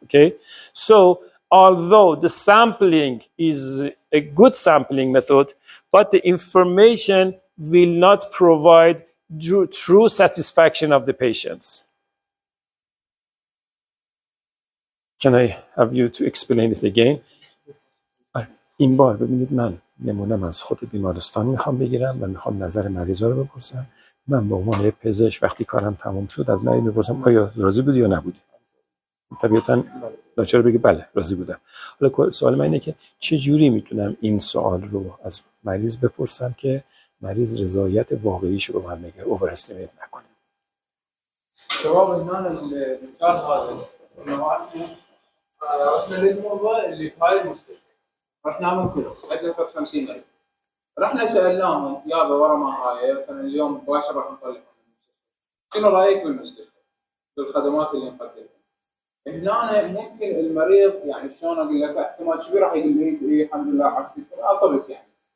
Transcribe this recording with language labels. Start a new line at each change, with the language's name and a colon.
English: Okay, so although the sampling is a good sampling method, but the information will not provide true satisfaction of the patients. Can I have you to explain it again?
Persian: این بار ببینید من نمونم از خود بیمارستان میخوام بگیرم و میخوام نظر مریضا رو بپرسم. من به عنوان پزشک وقتی کارم تمام شد از مریض میپرسم آیا راضی بودی یا نبودی؟ طبیعتاً لاچار بگه بله راضی بودم. حالا سوال من اینه که چه جوری میتونم این سوال رو از مریض بپرسم که مریض رضایت واقعیشو به من بگه، اوور استیمیت نکنه.
Arabic: جواب اینا المثال هذا انه احنا للموضوع اللي في هاي المستشفى رحنا نعمل كله عندنا 50 مريض رحنا سالناهم يابا ورا ما هاي مثلا اليوم مباشره راح نطلع شنو رايك بالمستشفى بالخدمات اللي نقدمها؟ هنا ممكن المريض يعني شلون اقول لك احتمال كبير راح يقول لي اي الحمد لله عافيتكم طبيب يعني